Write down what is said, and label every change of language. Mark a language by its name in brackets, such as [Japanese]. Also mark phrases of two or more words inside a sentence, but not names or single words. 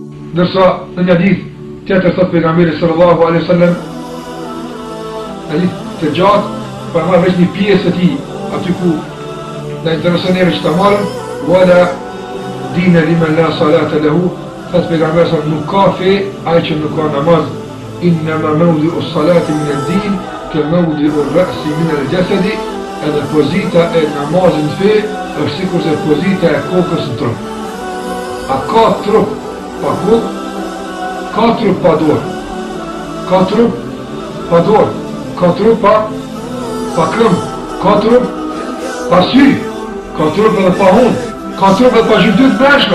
[Albanian] Ndërsa në një hadith tjetër thot pejgamberi [Arabic] صلى الله عليه وسلم, [Albanian] hadith të gjatë, për marrë veç një pjesë të tij, aty ku na intereson njerëz që ta marrin, [Arabic] ولا دين لمن لا صلاة له, [Albanian] thot pejgamberi sallallahu nuk ka fe ai që nuk ka namaz. [Arabic] إنما موضع الصلاة من الدين كموضع الرأس من الجسد, [Albanian] edhe pozita e namazit në fe është sikur se pozita e kokës në trup. A ka trup pa kokë, ka trup pa dorë, ka trup pa dorë, ka trup pa këmbë, ka trup pa sy, ka trup edhe pa hundë, ka trup edhe pa gjymtyr të brendshme.